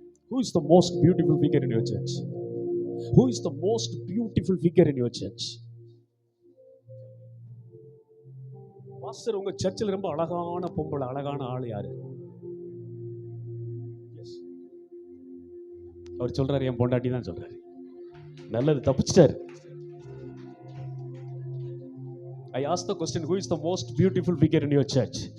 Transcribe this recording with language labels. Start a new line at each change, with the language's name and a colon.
English: Who is the most beautiful figure in your church? Who is the most beautiful figure in your church?
Tamil: Pastor, உங்க சர்ச்சில் ரொம்ப அழகான பொம்பளை, அழகான ஆள் யாரு? அவர் சொல்றாரு, என் பொண்டாட்டி தான் சொல்றாரு. நல்லது, தப்பிச்சிட்டாரு.
English: I asked the question, who is the most beautiful figure in your church?